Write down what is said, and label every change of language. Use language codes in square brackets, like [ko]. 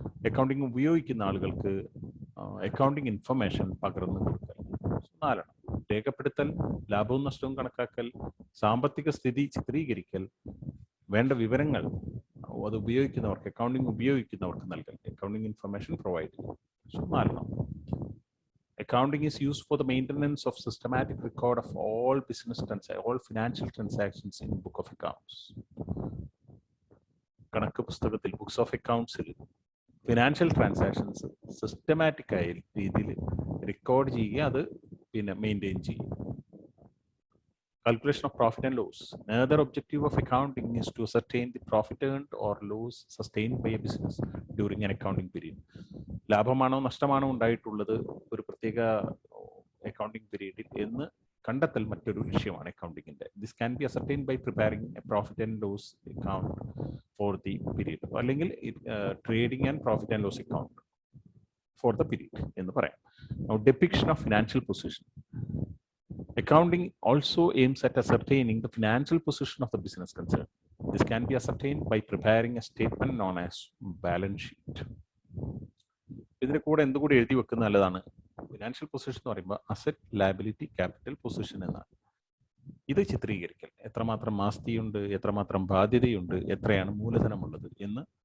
[ml] Accounting ഉപയോഗിക്കുന്ന ആളുകൾക്ക് accounting information പകർന്നു കൊടുക്കൽ. 4. രേഖപ്പെടുത്തൽ, ലാഭവും നഷ്ടവും കണക്കാക്കൽ, സാമ്പത്തിക സ്ഥിതി ചിത്രീകരിക്കൽ, വേണ്ട വിവരങ്ങൾ അത് ഉപയോഗിക്കുന്നവർക്ക്, അക്കൗണ്ടിങ് ഉപയോഗിക്കുന്നവർക്ക് നൽകൽ. അക്കൗണ്ടിങ് ഇൻഫർമേഷൻ പ്രൊവൈഡ് ചെയ്യും. 4. [en] Accounting is used for the maintenance of systematic record of all all financial transactions in book of accounts. [ml] കണക്ക് പുസ്തകത്തിൽ, books of അക്കൗണ്ട്സിൽ financial transactions systematic ആയ രീതിയിൽ റെക്കോർഡ് ചെയ്യുക, അത് മെയിൻറ്റെയിൻ ചെയ്യും. [en] Calculation of profit and loss. Another objective of accounting is to ascertain the profit earned or loss sustained by a business during an accounting period. [ml] ലാഭമാണോ നഷ്ടമാണോ ഉണ്ടായിട്ടുള്ളത് ഒരു പ്രത്യേക accounting പീരീഡിൽ എന്ന് കണ്ടെത്തൽ മറ്റൊരു ലക്ഷ്യമാണ് അക്കൗണ്ടിങ്ങിന്റെ. [en] this can be ascertained by preparing a profit and loss account for the period, [ml] അല്ലെങ്കിൽ [en] trading and profit and loss account for the period [ml] എന്ന് പറയാം. [en] Depiction of financial position. Accounting also aims at ascertaining the financial position of the business concern. This can be ascertained by preparing a statement known as balance sheet. [ml] ഇതിന് കൂടെ എന്തുകൂടി എഴുതി വെക്കുന്ന നല്ലതാണ്. Financial position എന്ന് പറയുമ്പോൾ asset liability capital position എന്നാണ്. ഇത് ചിത്രീകരിക്കൽ, എത്രമാത്രം ആസ്തിയുണ്ട്, എത്രമാത്രം ബാധ്യതയുണ്ട്, എത്രയാണ് മൂലധനമുള്ളത് എന്ന്